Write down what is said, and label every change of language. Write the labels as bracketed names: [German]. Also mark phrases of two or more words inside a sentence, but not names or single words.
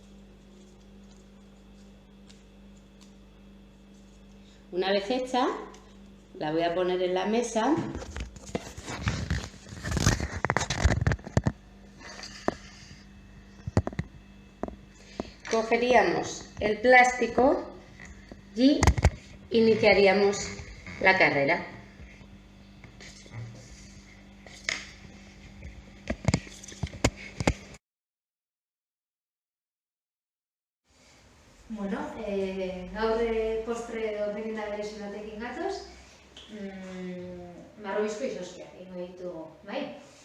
[Spanish] Una vez hecha, la voy a poner en la mesa. Cogeríamos el plástico y iniciaríamos la carrera. [Basque] Bueno, gaur postre edo merienda berezi batekin gatoz, marrobizko izozkiak egingo ditugu, bai?